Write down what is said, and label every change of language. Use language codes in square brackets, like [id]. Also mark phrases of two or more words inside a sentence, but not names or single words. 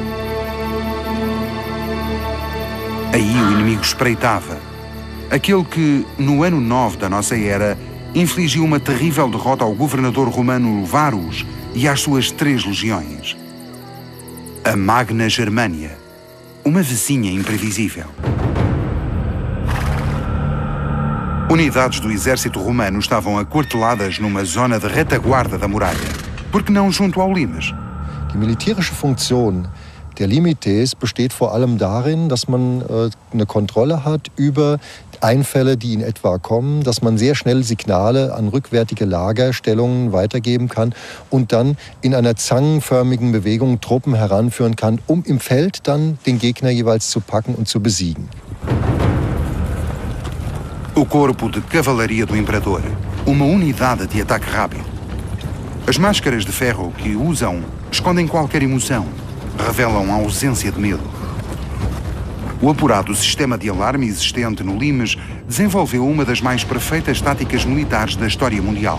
[pt] Aí o inimigo espreitava, aquele que, no ano 9 da nossa era, infligiu uma terrível derrota ao governador romano Varus e às suas 3 legiões. A Magna Germânia, uma vizinha imprevisível. Unidades do exército romano estavam aquarteladas numa zona de retaguarda da muralha, porque não junto ao limes. [de] Die militärische Funktion der Limites besteht vor allem darin, dass man eine Kontrolle hat über Einfälle, die in etwa kommen, dass man sehr schnell Signale an rückwärtige Lagerstellungen weitergeben kann und dann in einer zangenförmigen Bewegung Truppen heranführen kann, um im Feld dann den Gegner jeweils zu packen und zu besiegen. [pt] O corpo de cavalaria do imperador, uma unidade de ataque rápido. As máscaras de ferro que usam escondem qualquer emoção, revelam a ausência de medo. O apurado sistema de alarme existente no limes desenvolveu uma das mais perfeitas táticas militares da história mundial.